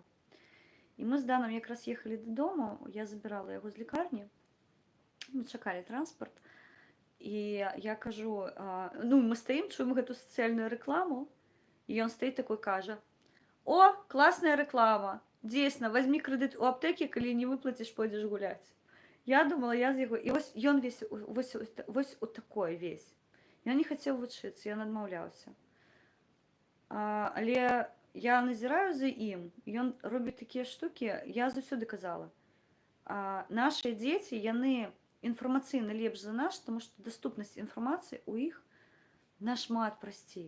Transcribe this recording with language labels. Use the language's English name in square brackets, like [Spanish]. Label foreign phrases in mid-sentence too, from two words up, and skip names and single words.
[Belarusian] І мы з Данам якраз ехалі дадому, я забірала яго з лікарні, мы чакалі транспарт, і я кажу, ну, мы стаім, чуем гэту сацыяльную рэкламу, і ён стаіць такой, кажа: «О, класная рэклама, [Russian] Дійсно, возьми кредит у аптеки, коли не выплатишь, пойдешь гулять. [Belarusian] Я думала, я з яго... І ён вось у такой весь. Я не хацеў вучыцца, ён адмаўляўся. Але я назіраю за ім, ён робіць такія штукі, я заўсёды казала. Нашыя дзеці, яны інфармацыйна лепш за нас, тому што даступнасць інфармацыі ў іх нашмат прасцей.